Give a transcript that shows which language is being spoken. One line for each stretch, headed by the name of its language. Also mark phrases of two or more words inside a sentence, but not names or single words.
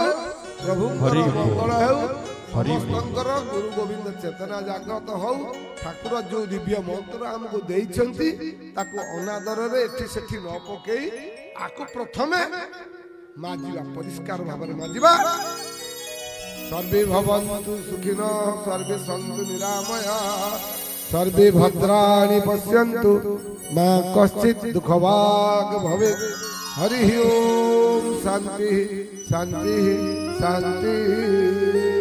Odia: ପ୍ରଭୁଙ୍କର ମଙ୍ଗଳ ହେଉ ସମସ୍ତଙ୍କର ଗୁରୁ ଗୋବିନ୍ଦ ଚେତନା ଜାଗ୍ରତ ହଉ ଠାକୁର ଯୋଉ ଦିବ୍ୟ ମନ୍ତ୍ର ଆମକୁ ଦେଇଛନ୍ତି ତାକୁ ଅନାଦରରେ ଏଠି ସେଠି ନ ପକେଇ ଆକୁ ପ୍ରଥମେ ମାଜିବା ପରିଷ୍କାର ଭାବରେ ମାଜିବା
Sanskrit: सर्वे भवन्तु सुखिनः सर्वे सन्तु निरामया सर्वे भद्राणि पश्यन्तु मा कश्चित् दुःखभाग् भवेत् हरि ओम शान्ति शान्ति शान्ति।